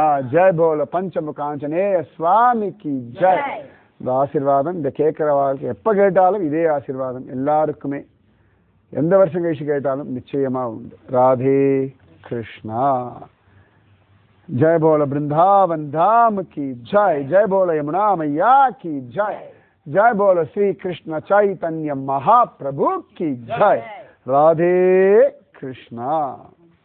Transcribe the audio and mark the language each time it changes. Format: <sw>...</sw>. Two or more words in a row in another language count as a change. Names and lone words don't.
<hi>जय बोलो</hi> <ta>பஞ்சமுகாஞ்சனேய சுவாமிக்கு ஜெய். இந்த ஆசீர்வாதம் இந்த கேட்கிற வாழ்க்கை எப்ப கேட்டாலும் இதே ஆசீர்வாதம் எல்லாருக்குமே எந்த வருஷம் கழிச்சு கேட்டாலும் நிச்சயமா உண்டு.</ta> <hi>राधे कृष्णा. जय बोलो वृंदावन धाम की जय. जय बोलो यमुना मैया की जय. जय बोलो श्री कृष्ण चैतन्य महाप्रभु की जय. राधे कृष्णा.</hi>